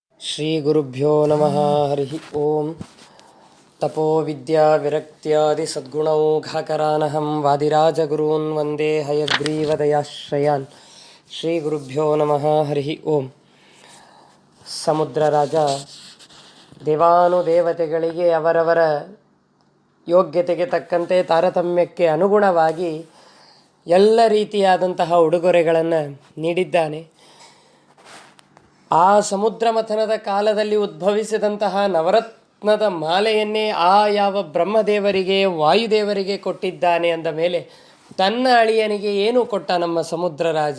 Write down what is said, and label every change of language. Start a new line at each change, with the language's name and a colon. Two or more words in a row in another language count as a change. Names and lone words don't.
Sanskrit: ಶ್ರೀ ಗುರುಭ್ಯೋ ನಮಃ. ಹರಿ ಓಂ. ತಪೋ ವಿದ್ಯಾ ವಿರಕ್ತ್ಯಾದಿ ಸದ್ಗುಣೌಘಾಕರಾನಹಂ ವಾದಿರಾಜಗುರೂನ್ ವಂದೇ ಹಯಗ್ರೀವದಯಾಶ್ರಯಾನ್. ಶ್ರೀ ಗುರುಭ್ಯೋ ನಮಃ. ಹರಿ ಓಂ.
Kannada: ಸಮುದ್ರ ರಾಜ ದೇವಾನುದೇವತೆಗಳಿಗೆ ಅವರವರ ಯೋಗ್ಯತೆಗೆ ತಕ್ಕಂತೆ ತಾರತಮ್ಯಕ್ಕೆ ಅನುಗುಣವಾಗಿ ಎಲ್ಲ ರೀತಿಯಾದಂತಹ ಉಡುಗೊರೆಗಳನ್ನು ನೀಡಿದ್ದಾನೆ. ಆ ಸಮುದ್ರ ಮಥನದ ಕಾಲದಲ್ಲಿ ಉದ್ಭವಿಸಿದಂತಹ ನವರತ್ನದ ಮಾಲೆಯನ್ನೇ ಯಾವ ಬ್ರಹ್ಮದೇವರಿಗೆ ವಾಯುದೇವರಿಗೆ ಕೊಟ್ಟಿದ್ದಾನೆ ಅಂದ ಮೇಲೆ ತನ್ನ ಅಳಿಯನಿಗೆ ಏನು ಕೊಟ್ಟ ನಮ್ಮ ಸಮುದ್ರ ರಾಜ?